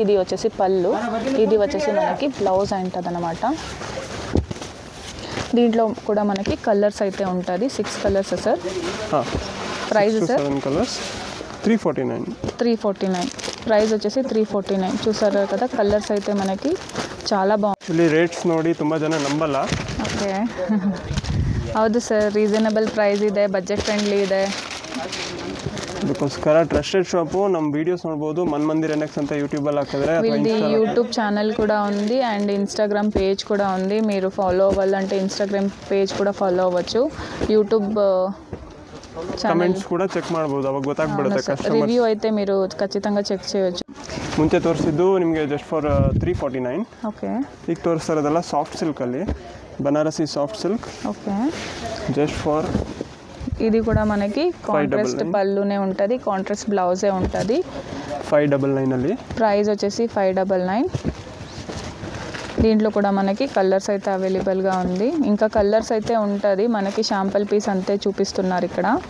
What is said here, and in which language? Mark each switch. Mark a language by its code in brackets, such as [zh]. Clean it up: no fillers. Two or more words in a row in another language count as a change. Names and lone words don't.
[te] ఇది వచ్చేసి పళ్ళు, ఇది వచ్చేసి మనకి బ్లౌజ్ ఉంటుంది అన్నమాట. దీంట్లో కూడా మనకి కలర్స్ అయితే ఉంటుంది. 6 కలర్స్ సార్. [en] Price sir [te] 7 కలర్స్ 349. 349 ప్రైస్ వచ్చేసి 349. చూసారు కదా కలర్స్ అయితే మనకి చాలా బాగుంది. [kn] ರೇಟ್ಸ್ ನೋಡಿ ತುಂಬ ಜನ ನಂಬಲ್ಲ. ಓಕೆ. ಹೌದು ಸರ್, [en] reasonable price [kn] ಇದೆ, [en] budget friendly [kn] ಇದೆ. ಅದಕ್ಕೋಸ್ಕರ [en] trusted shop. [kn] ನಮ್ಮ ವೀಡಿಯೋಸ್ ನೋಡ್ಬೋದು, ಮನ್ಮಂದಿರ್ ಎನ್ಎಕ್ಸ್ ಅಂತ ಯೂಟ್ಯೂಬಲ್ಲಿ ಹಾಕಿದ್ರೆ. [te] వీళ్ళది [en] YouTube channel [te] కూడా ఉంది అండ్ [en] Instagram page [te] కూడా ఉంది. మీరు ఫాలో అవ్వాలంటే [en] Instagram page [te] కూడా ఫాలో అవ్వచ్చు. యూట్యూబ్ [kn] ಕಮೆಂಟ್ಸ್ ಕೂಡ ಚೆಕ್ ಮಾಡ್ಬೋದು, ಅವಾಗ ಗೊತ್ತಾಗ್ಬಿಡುತ್ತೆ ಕಸ್ಟಮರ್. [te] ರಿವ್ಯೂ అయితే మీరు ఖచ్చితంగా చెక్ చేయొచ్చు. [kn] ಮುಂಚೆ ತೋರಿಸಿದ್ದು ನಿಮಗೆ [en] just for [kn] 349. ಓಕೆ. ಈಗ ತೋರಿಸ್ತಾ ಇರೋದೆಲ್ಲ [en] soft silk, Banarasi soft silk. [te] ఓకే. [en] Just for [te] ఇది కూడా మనకి కాంట్రాస్ట్ పళ్ళునే ఉంటుంది, కాంట్రాస్ట్ బ్లౌజే ఉంటుంది. [kn] 599 ಅಲ್ಲಿ [te] ప్రైస్ వచ్చేసి 599. దీంట్లో కూడా మనకి కలర్స్ అయితే అవైలబుల్గా ఉంది. ఇంకా కలర్స్ అయితే ఉంటుంది మనకి. [en] sample piece [te] అంతే చూపిస్తున్నారు ఇక్కడ.